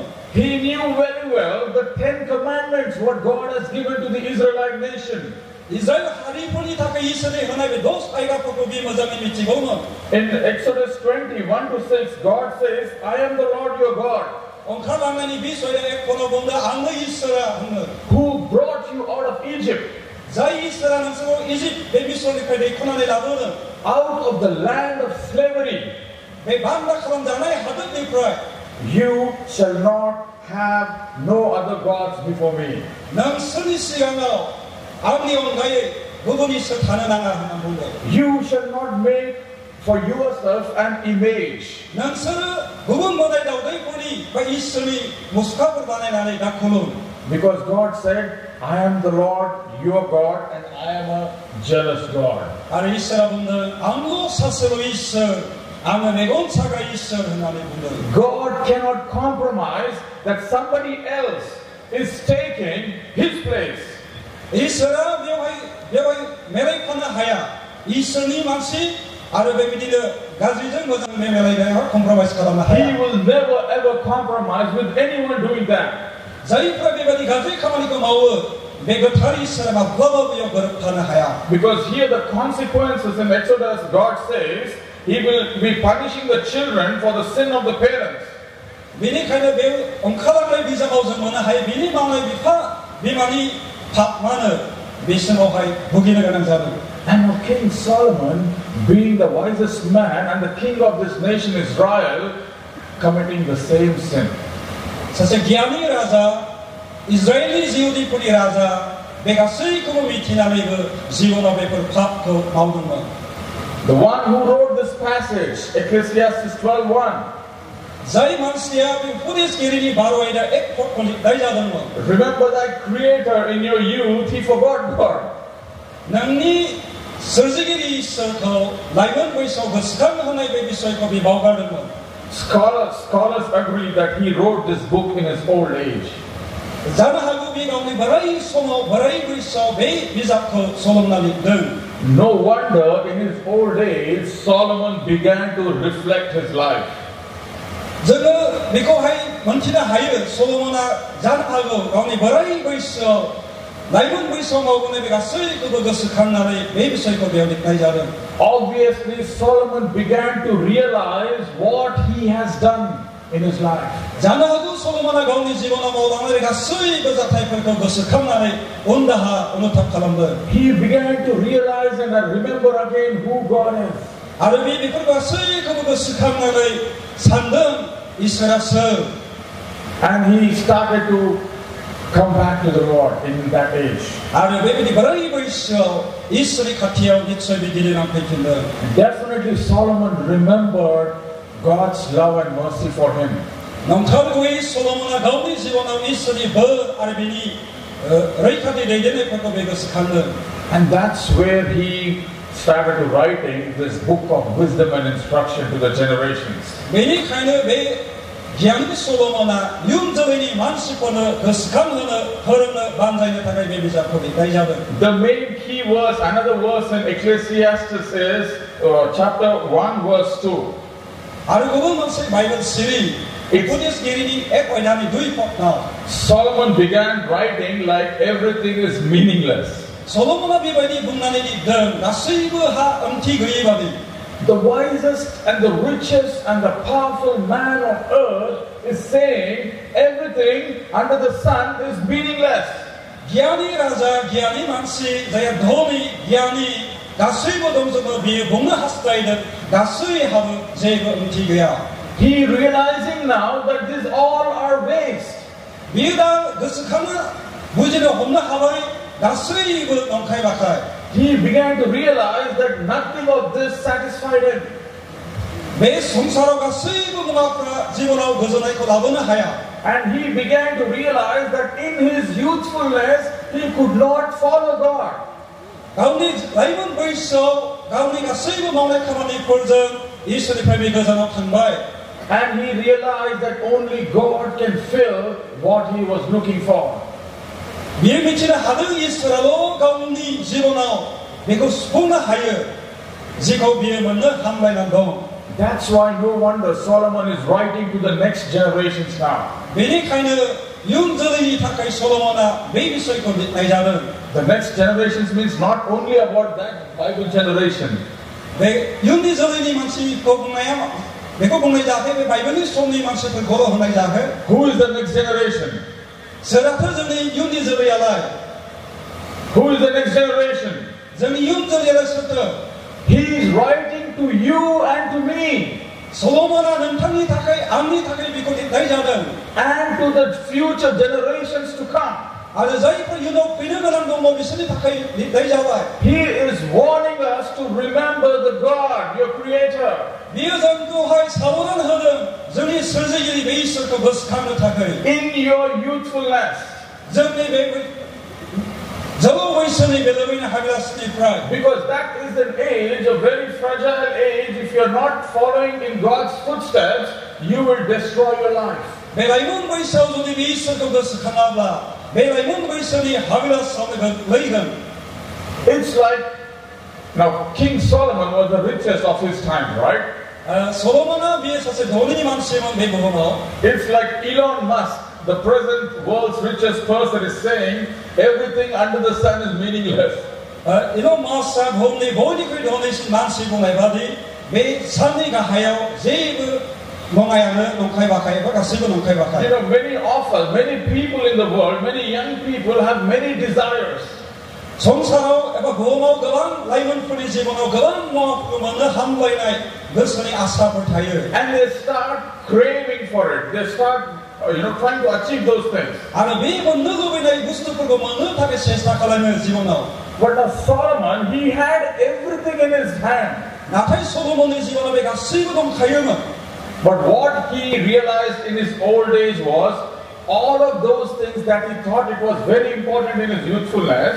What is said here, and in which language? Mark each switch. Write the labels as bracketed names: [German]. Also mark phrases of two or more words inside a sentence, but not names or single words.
[English] He knew very well the 10 commandments what God has given to the Israelite nation. [Bodo] इस्राएल हारिफोरनि थाखाय इसोरनि होनाय बे 10 आयदाफोरखौ बियो मोजाङै मिथिगौमोन. [English] In Exodus 20:1-6, God says, I am the Lord your God. [Bodo] ओंखारलांनायनि 20 खनाव बुंदों आंनो इसोरा होनो. [English] Who brought you out of Egypt. [Bodo] जाय इसोरा नोंसोरखौ इजिप्ट बे मिस्रनिफ्राय दैखोनानै लाबोदों. [English] Out of the land of slavery. [Bodo] बे बान्दा खालामजानाय हादोरनिफ्राय. [English] You shall not have no other gods before me. [Bodo] नोंसोरनि सिगाङाव आंनि अनगायै गुबुन इसोर थानो नाङा होनना बुंदों. [English] You shall not make for yourself an image. [Bodo] नोंसोरो गुबुन मोदाय दावदायफोरनि बा इसोरनि मुसुखाफोर बानायनानै दा खुलुम. [English] Because God said, I am the Lord your God and I am a jealous God. [Bodo] आरो इसोरा बुंदों आंल' सासेल' इसोर आङो मेगन साग्रा इसोर होननानै बुंदों. [English] God cannot compromise that somebody else is taking his place. [Bodo] इसोरा बेवहाय मेलायफानो हाया. इसोरनि मानसि आरो बेबायदिनो गाज्रिजों मोजां मेलायनायाव कम्प्रमाइज खालामनो हाया. [English] He will never ever compromise with anyone doing that. [Bodo] जायफ्रा बेबायदि गाज्रि खामानिखौ मावो बे गोथार इसोरा माब्लाबाबो बेयाव गोरोबफानो हाया. [English] Because here the consequences in Exodus, God says, He will be punishing the children for the sin of the parents. [Bodo] बेनिखायनो बे ओंखारलांनाय बिजाबाव जों मोननो हायो बिनि मावनाय बिफा बिमानि पापमानो बिसोरावहाय भुगिनो गोनां जादों. [English] And now King Solomon, being the wisest man and the king of this nation Israel, committing the same sin. [Bodo] सासे गियानी राजा इजराइलनि जिहुदिफोरनि राजा बे गासैखौबो मिथिनानैबो जिबनाव बेफोर पापखौ मावदोंमोन. [English] The one who wrote this passage, Ecclesiastes 12:1, [Bodo] जाय मानसिया बे उपदेशगिरिनि बारवायदा एक फटखौ लिरनाय जादोंमोन. [English] Remember that creator in your youth, he forgot God. [Bodo] नोंनि सोरजिगिरि इसोरखौ लाइमोन बैसोआव गोसोखांहोनाय बे बिसयखौ बे बावगारदोंमोन. [English] Scholars agree that he wrote this book in his old age. [Bodo] जानो हागौ बे गावनि बोराइ समाव बोराइ बैसोआव बे बिजाबखौ सलंना लिरदों. [English] No wonder in his old age Solomon began to reflect his life. [Bodo] जोङो बेखौहाय मोनथिनो हायो सल'मना जानो हागौ गावनि बोराइ बैसोआव लाइमोन बैसोआव मावबोनाय बे गासैखौबो गोसोखांनानै बे बिसयखौ बेयाव लिरनाय जादों. [English] Obviously Solomon began to realize what he has done in his life. [Bodo] जानो हागौ सल'मना गावनि जिबनाव मावलांनाय गासैबो जाथायफोरखौ गोसोखांनानै उनदाहा अनुताप खालामदों. [English] He began to realize and remember again who God is. [Bodo] आरो बेफोर गासैखौबो गोसोखांनानै सानदों इसोरा सोर. [English] And he started to come back to the Lord in that age. [Bodo] आरो बेबायदि बोराइ बैसोआव इसोरनि खाथियाव निश्चय बिदिनो नांफैफिनदों. [English] Definitely Solomon remembered God's love and mercy for him. [Bodo] नंथारगौयै सल'मना गावनि जिबनाव इसोरनि बोर आरो बिनि रैखाथि दैदेननायफोरखौ बे गोसोखांदों. [English] And that's where he started writing this book of wisdom and instruction to the generations. [Bodo] बेनिखायनो बे गियाननि सल'मना इयुन जोलैनि मानसिफोरनो गोसोखांहोनो फोरोंनो बानजायनो थाखाय बे बिजाबखौ लिरनाय जादों. [English] The main key verse, another verse in Ecclesiastes is chapter 1 verse 2. [Bodo] आरो गुबुन मोनसे बाइबेल सिरि उपदेशगिरिनि एक अध्यायनि 2 पदनाव [English] Solomon began writing like everything is meaningless. [Bodo] सल'मना बेबायदि बुंनानै लिरदों गासैबो हा ओंथि गैयै बादि. [English] The wisest and the richest and the powerful man on earth is saying everything under the sun is meaningless. [Bodo] गियानि राजा गियानि मानसि जाय धनी गियानि गासैबो दंजोबो बियो बुंनो हास्थायदों गासैहाबो जेबो ओंथि गैया. [English] He realizing now that these all are waste. [Bodo] बियो दा गोसोखांनो बुजिनो हमनो हाबाय गासैबो नंखाय बाखाय. [English] He began to realize that nothing of this satisfied him. [Bodo] बे संसाराव गासैबो मुवाफोरा जिबनाव गोजोननायखौ लाबोनो हाया. [English] And he began to realize that in his youthfulness he could not follow God. [Bodo] गावनि लाइमोन बैसोआव गावनि गासैबो मावनाय खामानिफोरजों इसोरनिफ्राय बे गोजानाव थांबाय. [English] And he realized that only God can fill what he was looking for. [Bodo] बियो मिथिनो हादों इसोराल' गावनि जिबनाव बेखौ सुफुंनो हायो जेखौ बियो मोननो हामलायनानै दं. [English] That's why no wonder Solomon is writing to the next generations now. [Bodo] बेनिखायनो इयुन जोलैनि थाखाय सल'मना बे बिसयखौ लिरनाय जादों. [English] The next generations means not only about that Bible generation. [Bodo] बे इयुननि जोलैनि मानसिखौ बुंनाया बेखौ बुंनाय जायाखै बे बाइबेलनि समनि मानसिफोरखौल' होनाय जायाखै. [English] Who is the next generation? [Bodo] सोराथो जोंनि इयुननि जोलैयालाय? [English] Who is the next generation? [Bodo] जोंनि इयुन जोलैयालाय सोरथो? [English] He is writing to you and to me. [Bodo] सल'मना नोंथांनि थाखाय आंनि थाखाय बेखौ लिरनाय जादों. [English] And to the future generations to come. [Bodo] आरो जायफोर इयुनाव फैनो गोनां दङ बिसोरनि थाखाय लिरनाय जाबाय. [English] He is warning us to remember the God, your Creator. [Bodo] बियो जोंखौहाय साबधान होदों जोंनि सोरजिगिरि बे इसोरखौ गोसोखांनो थाखाय. [English] In your youthfulness. [Bodo] जोंनि बे जौगौ बैसोनि बे लुबैनो हाग्रासनिफ्राय. [English] Because that is an age, a very fragile age. If you are not following in God's footsteps, you will destroy your life. [Bodo] बे लाइमोन बैसोआव जुदि बे इसोरखौ गोसोखाङाब्ला बे लाइमोन बैसोनि हाग्रासावनो गोग्लैगोन. [English] It's like now King Solomon was the richest of his time, right? [Bodo] सल'मना बियो सासे धनी मानसिमोन बे बुहुमाव. [English] It's like Elon Musk, the present world's richest person, is saying everything under the sun is meaningless. [Bodo] इलन मास्कआ बुहुमनि बयनिख्रुइ धनीसिन मानसि बुंनाय बादि बे साननि गाहायाव जेबो नङायानो नंखाय बाखाय एबा गासैबो नंखाय बाखाय. [English] You know, many of us, many people in the world, many young people have many desires. [Bodo] संसाराव एबा बुहुमाव गोबां लाइमोनफोरनि जिबनाव गोबां मुवाफोरखौ मोननो हामलायनाय गोसोनि आसाफोर थायो. [English] And they start craving for it. They start trying to achieve those things. [Bodo] आरो बे मोननो लुबैनाय बुस्थुफोरखौ मोननो थाखाय सेस्ता खालामो जिबनाव. [English] But now Solomon, he had everything in his hand. [Bodo] नाथाय सल'मननि जिबनाव बे गासैबो दंखायोमोन. [English] But what he realized in his old age was all of those things that he thought it was very important in his youthfulness.